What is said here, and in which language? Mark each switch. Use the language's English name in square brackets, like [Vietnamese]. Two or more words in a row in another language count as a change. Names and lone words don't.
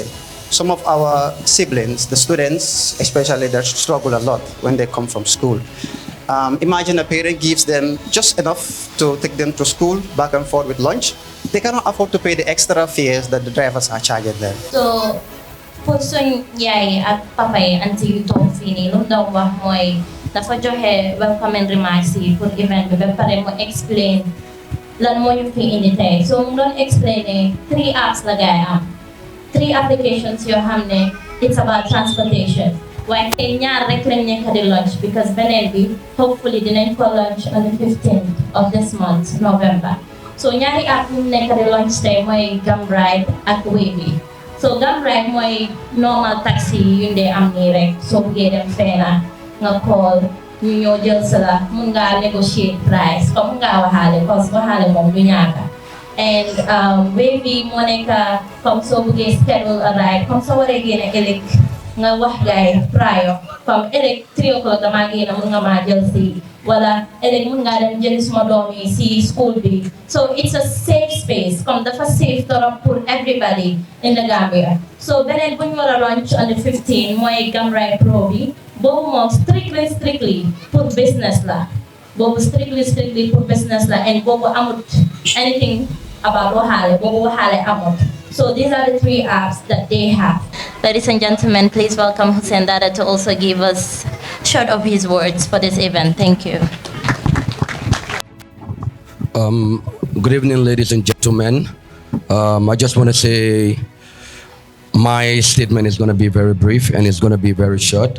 [English] Some of our siblings, the students especially, they struggle a lot when they come from school. Imagine a parent gives them just enough to take them to school, back and forth with lunch. They cannot afford to pay the extra fares that the drivers are charging them. [Wolof] So, for suñ yaay ak papa yi anti yu toog fii nii lu mu doon wax mooy dafa joxe [English] welcoming remarks [Wolof] yi pour event bi ba pare mu explain lan moo ñu fi indi tey. So mu doon explain ne 3 apps la gaay am, 3 applications yoo xam ne [English] it's about transportation. [Wolof] Waaye tey ñaar rek lañ nekk di launch because beneen bi hopefully dinañ ko launch [English] on the 15th of this month, November. [Wolof] So ñaari app ñu nekk di launch tey mooy Gamride ak Wavy. So Gamride mooy normal taxi yu ñu am nii rek soo buggee dem feena nga call ñu ñëw jël sa la mun ngaa [English] negotiate price [Wolof] comme mun ngaa waxaale parce que waxaale moom du ñaaka. And Wavy moo nekk comme soo buggee [English] schedule a ride [Wolof] comme soo waree génne ëllëg nga wax gaay prior comme ëllëg [English] 3 o'clock [Wolof] damaa génn mun nga maa jël si wala ëllëg mun ngaa dem jëli suma doom yi si school bi. So it's a safe space comme dafa safe torop pour everybody in the Gambia. So beneen bu ñu war a launch [English] on the 15 [Wolof] mooy Gamride Pro bi boobu moom strictly pour business la. Boobu strictly pour business la and boobu amut [English] anything about [Wolof] waxaale boobu waxaale amut. [English] So these are the 3 apps that they have. Ladies and gentlemen, please welcome Hussein Dada to also give us short of his words for this event. Thank you. Good evening, ladies and gentlemen. I just want to say my statement is going to be very brief and it's going to be very short.